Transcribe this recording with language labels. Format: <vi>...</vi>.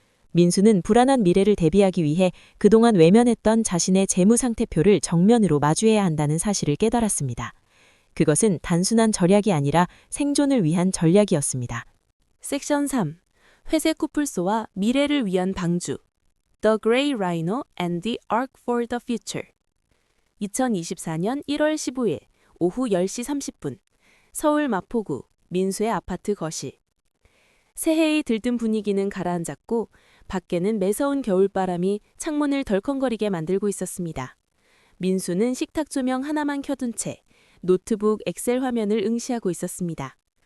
<ko>민수는 불안한 미래를 대비하기 위해 그동안 외면했던 자신의 재무 상태표를 정면으로 마주해야 한다는 사실을 깨달았습니다. 그것은 단순한 절약이 아니라 생존을 위한 전략이었습니다. 섹션 3. 회색 코뿔소와 미래를 위한 방주.</ko> <en>The Grey Rhino and the Ark for the Future.</en> <ko>2024년 1월 15일 오후 10시 30분. 서울 마포구 민수의 아파트 거실. 새해의 들뜬 분위기는 가라앉았고 밖에는 매서운 겨울바람이 창문을 덜컹거리게 만들고 있었습니다. 민수는 식탁 조명 하나만 켜둔 채 노트북 엑셀 화면을 응시하고 있었습니다.</ko>